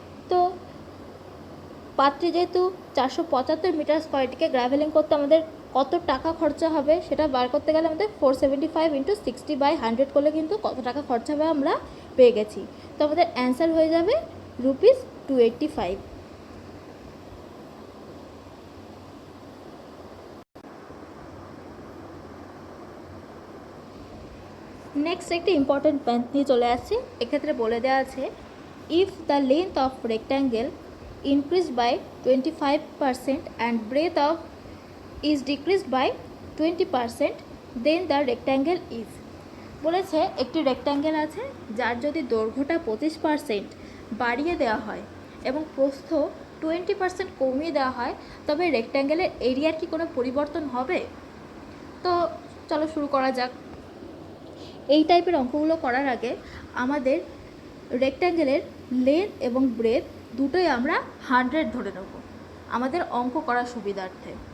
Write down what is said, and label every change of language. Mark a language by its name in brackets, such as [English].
[Bangla] তো পাথটি যেহেতু 475 মিটার স্কোয়ারটিকে গ্র্যাভেলিং করতে আমাদের কত টাকা খরচা হবে সেটা বার করতে গেলে আমাদের 475 ইন্টু 60/100 করলে কিন্তু কত টাকা খরচা হবে আমরা পেয়ে গেছি। তো আমাদের অ্যান্সার হয়ে যাবে ₹285। নেক্সট একটি ইম্পর্টেন্ট পয়েন্ট নিয়ে চলে আসছি। এক্ষেত্রে বলে দেওয়া আছে [English] If the length of rectangle increased by 25% and breadth of is decreased by 20%, then the rectangle is। [Bangla] বলেছে একটি রেক্ট্যাঙ্গেল আছে যার যদি দৈর্ঘ্যটা 25% বাড়িয়ে দেওয়া হয় এবং প্রস্থ 20% কমিয়ে দেওয়া হয়, তবে রেক্ট্যাঙ্গেলের এরিয়ার কি কোনো পরিবর্তন হবে? তো চলো শুরু করা যাক। এই টাইপের অঙ্কগুলো করার আগে আমাদের রেক্ট্যাঙ্গেলের লেন্থ এবং ব্রেথ দুটোই আমরা 100 ধরে নেব আমাদের অঙ্ক করার সুবিধার্থে।